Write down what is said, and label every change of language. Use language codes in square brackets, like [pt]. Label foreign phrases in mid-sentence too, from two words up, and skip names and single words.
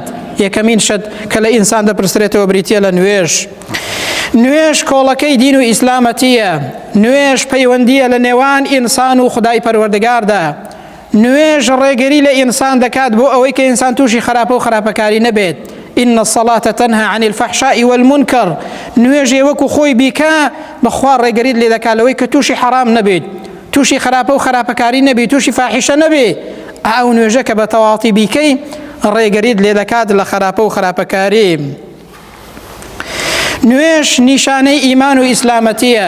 [ckb] یەکەمین شت کە لە ئینسان دەپرسرێتەوە بریتیە لە نوێژ. نوێژ کۆڵەکەی دین و ئیسلامەتیە. نوێژ پەیوەندیە لە نێوان ئینسان و خودای پەروەردگاردا. نوێژ ڕێگەری لە ئینسان دەکات بۆ ئەوەی کە ئینسان تووشی خراپە و خراپەکاری نەبێت. [ar] إن الصلاة تنهى عن الفحشاء والمنكر، [ckb] نوێژێ وەکو خۆی بیکە بەخوا ڕێگەریت لێ دەکات لەوەی کە تووشی حرام نەبێت، تووشی خراپە و خراپەکاری نەبێت، تووشی فاحیشە نەبێت. ئەو نوێژە کە بە تەواتی بیکەی ڕێگەریت لێ دەکات لە خراپە و خراپەکاری. نوێژ نیشانەی ئیمان و ئیسلامەتیە.